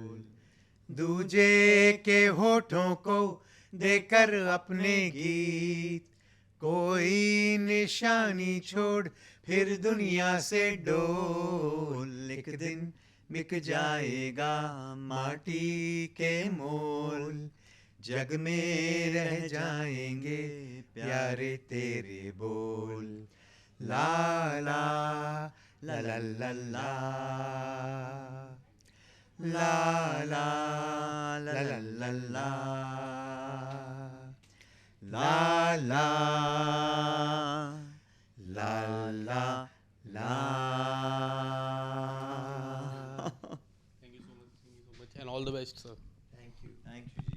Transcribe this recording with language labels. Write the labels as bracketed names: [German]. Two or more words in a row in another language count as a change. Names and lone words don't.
[Hindi] दूजे के होठों को देकर अपने गीत, कोई निशानी छोड़ फिर दुनिया से डोल। एक दिन बिक जाएगा माटी के मोल, जग में रह जाएंगे प्यारे तेरे बोल। ला ला ला ला ला ला ला ला ला ला ला ला ला ला ला ला ला। [English] Thank you so much and all the best, sir. Thank you. Thank you.